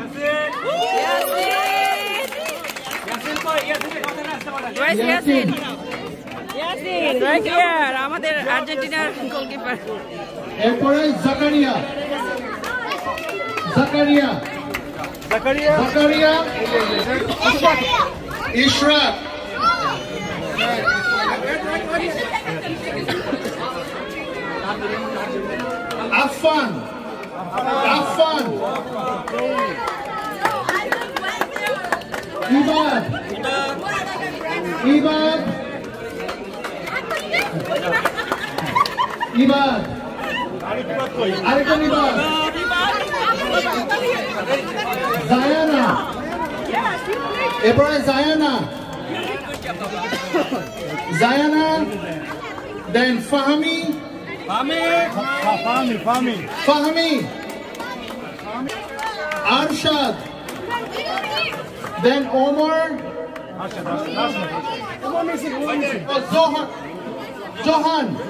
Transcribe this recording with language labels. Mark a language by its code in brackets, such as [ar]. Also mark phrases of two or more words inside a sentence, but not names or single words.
[bn] আমাদের আর্জেন্টিনার গোলকিপার। এরপরে জাকারিয়া, ইশরাক, Affan. Affan. Ibad. Ibad. Ibad. Arekta Ibad. Zayana. Ebrahim Zayana. Zayana. Then Fahmi. Fahmi. Arshad. Then Omar. Johan.